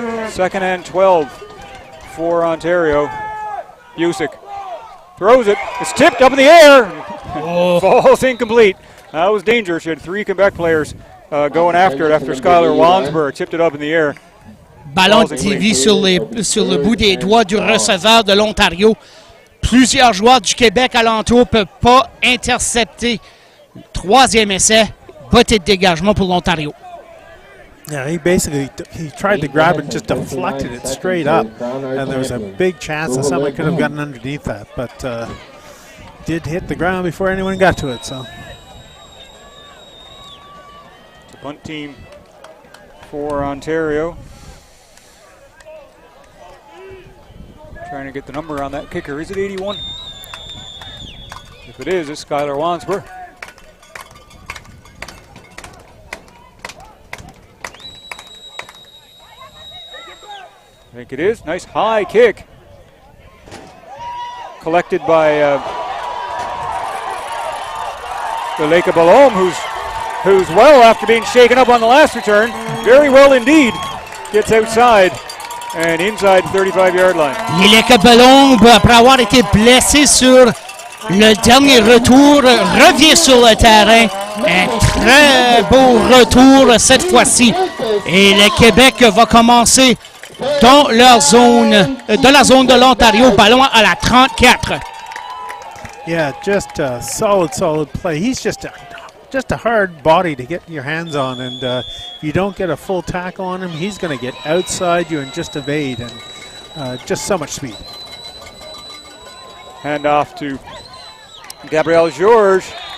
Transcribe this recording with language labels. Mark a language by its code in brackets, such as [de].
[en] Second and 12 for Ontario. Busick throws it. It's tipped up in the air. Falls incomplete. That was dangerous. You had 3 Quebec players going after it after Skylar Wansberg tipped it up in the air. [fr] Ballon dévié sur le bout des doigts du receveur de l'Ontario. Plusieurs joueurs du Québec alentour ne peuvent pas intercepter. 3e essai, bottée de dégagement pour l'Ontario. [en] Yeah, he tried to grab it and just deflected it straight up. And there was a big chance that someone could have gotten underneath that. But did hit the ground before anyone got to it. So It's a punt team for Ontario. Trying to get the number on that kicker. Is it 81? If it is, it's Skylar Wansberg. I think it is. Nice high kick. Collected by Galeka Balom, who's well after being shaken up on the last return. Very well indeed. Gets outside. And inside the 35-yard line. [fr] Galeka Balom, après avoir été blessé sur le dernier retour, revient sur le terrain. Un très beau retour cette fois-ci. Et le Québec va commencer dans leur zone, de la zone de l'Ontario, ballon à la 34. [en] yeah, just a solid play. He's just a hard body to get your hands on, and if you don't get a full tackle on him, he's going to get outside you and just evade, and just so much speed. Hand off to Gabriel Georges.